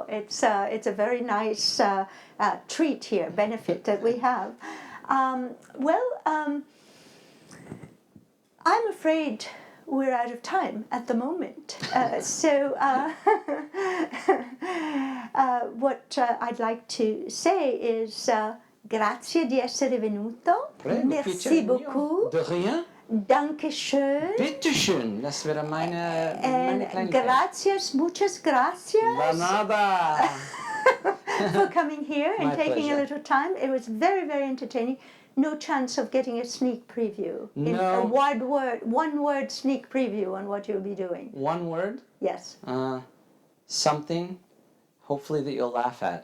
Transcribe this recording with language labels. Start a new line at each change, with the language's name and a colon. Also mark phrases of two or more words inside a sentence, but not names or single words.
English: It's a very nice treat here, benefit that we have. I'm afraid we're out of time at the moment. What I'd like to say is
Italian: grazie di essere venuto. Prego,
French: Merci
Italian: piacere mio.
French: beaucoup. De rien.
German: Dankeschön. Bitteschön, das wäre meine
English: And
German: Kleinigkeit.
Spanish: gracias, muchas gracias De nada.
English: for coming here and My taking pleasure. a little time. It was very, very entertaining. No chance of getting a sneak preview. In No. a one-word sneak preview on what you'll be doing. One word. Yes. Something, hopefully that you'll laugh at.